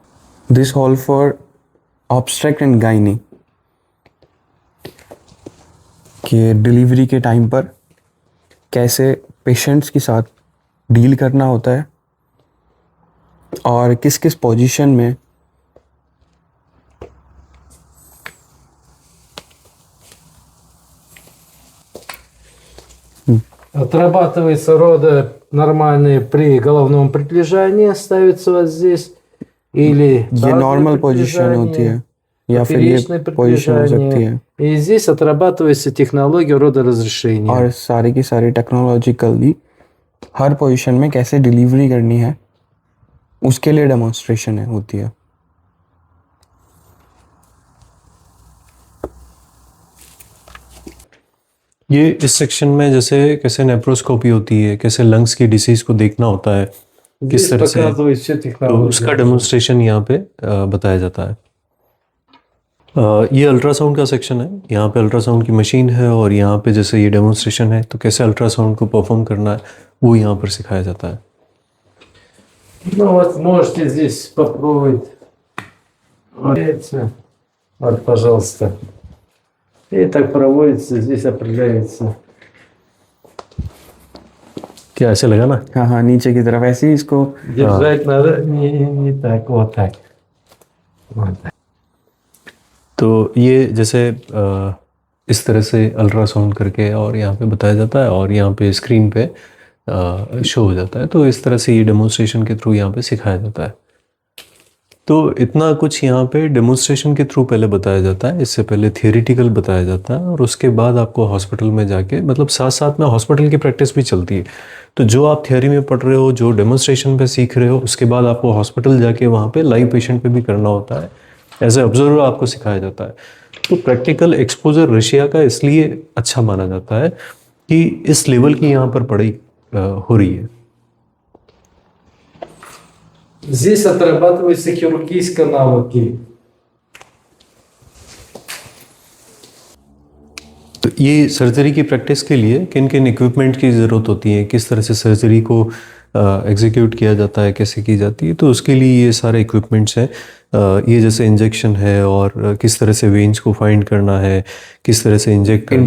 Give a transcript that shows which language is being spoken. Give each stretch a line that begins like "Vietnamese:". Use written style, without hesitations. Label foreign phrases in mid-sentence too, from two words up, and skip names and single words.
English: this hall for obstetric and gynae,
Hindi: कि डिलीवरी के टाइम पर कैसे पेशेंट्स के साथ डील करना होता है और किस किस पोजीशन में
Russian: Отрабатывается роды нормальные при головном прилежании, ставится вот здесь, или
Hindi: ये नॉर्मल पोजीशन होती है या फिर ये पोजीशन हो सकती है।
Russian: И здесь отрабатывается технология родоразрешения.
Hindi: और सारी की सारी टेक्नोलॉजिकली हर पोजीशन में कैसे डिलीवरी करनी है उसके लिए डेमोन्स्ट्रेशन होती है। ये इस सेक्शन में जैसे कैसे नेप्रोस्कोपी होती है, कैसे लंग्स की डिसीज को देखना होता है, किस
Russian: Здесь
Hindi: तरह से,
Russian: показывает всю
Hindi: तो
Russian: технологию.
Hindi: उसका डेमोन्स्ट्रेशन यहाँ पे बताया जाता है। ये अल्ट्रासाउंड का सेक्शन है। यहाँ पे अल्ट्रासाउंड की मशीन है और यहाँ पे जैसे ये डेमोन्स्ट्रेशन है, तो कैसे अल्ट्रासाउंड को परफॉर्म करना है वो यहाँ पर सिखाया जाता है।
Russian: Ну вот можете здесь попробовать. Вот, пожалуйста. И так проводится, здесь определяется.
Hindi: क्या ऐसे लगा ना? हाँ हाँ, नीचे की तरफ ऐसे ही इसको
Russian: Держать надо не так, вот так. Вот так.
Hindi: तो ये जैसे इस तरह से अल्ट्रासाउंड करके और यहाँ पे बताया जाता है और यहाँ पे स्क्रीन पे शो हो जाता है। तो इस तरह से ये डेमोन्स्ट्रेशन के थ्रू यहाँ पे सिखाया जाता है। तो इतना कुछ यहाँ पे डेमोन्स्ट्रेशन के थ्रू पहले बताया जाता है। इससे पहले थियोरिटिकल बताया जाता है और उसके बाद आपको हॉस्पिटल में जाके, मतलब साथ साथ में हॉस्पिटल की प्रैक्टिस भी चलती है। तो जो आप थियोरी में पढ़ रहे हो, जो डेमोन्स्ट्रेशन पे सीख रहे हो, उसके बाद आपको हॉस्पिटल जाके वहाँ पे
English: live patient
Hindi: पे भी करना होता है।
English: as an observer
Hindi: आपको सिखाया जाता है। तो
English: practical exposure
Hindi: रशिया का इसलिए अच्छा माना जाता है कि इस लेवल की यहाँ पर पढ़ाई हो रही है।
Russian: Здесь отрабатываются хирургические навыки.
Hindi: तो ये सर्जरी की प्रैक्टिस के लिए किन किन इक्विपमेंट की ज़रूरत होती है, किस तरह से सर्जरी को एग्जीक्यूट किया जाता है, कैसे की जाती है, तो उसके लिए ये सारे इक्विपमेंट्स हैं ये जैसे इंजेक्शन है और किस तरह से वेन्स को फाइंड करना है, किस तरह से इंजेक्ट करना है,